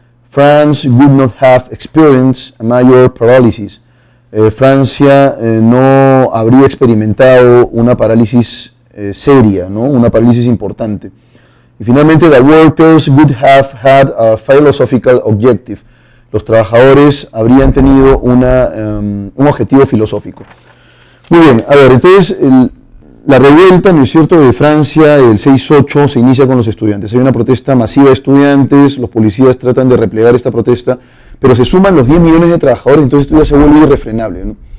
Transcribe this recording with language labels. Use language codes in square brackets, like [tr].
[en] France would not have experienced a major paralysis. [es] Francia no habría experimentado una parálisis seria, ¿no? Una parálisis importante. Y finalmente, [en] the workers would have had a philosophical objective. [es] Los trabajadores habrían tenido un objetivo filosófico. Muy bien, a ver, entonces la revuelta, ¿no es cierto?, de Francia, el 6-8, se inicia con los estudiantes. Hay una protesta masiva de estudiantes, los policías tratan de replegar esta protesta, pero se suman los 10 millones de trabajadores, entonces esto ya se vuelve irrefrenable, ¿no?